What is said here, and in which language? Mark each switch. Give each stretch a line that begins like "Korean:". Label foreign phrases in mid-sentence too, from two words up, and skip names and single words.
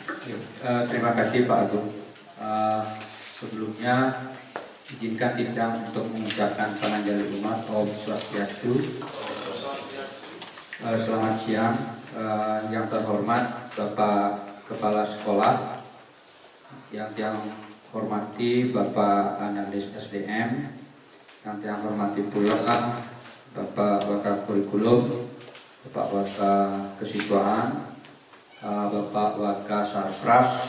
Indonesian: Terima kasih Pak Agung. Sebelumnya izinkan Tidjang untuk mengucapkan
Balinese: pananjali umat Om Swastiastu.
Indonesian: Selamat siang, yang terhormat Bapak Kepala Sekolah, yang hormati Bapak Analis SDM, yang hormati pula Bapak Waka Kurikulum, Bapak Waka Kesiswaan, Bapak Waka Sarpras,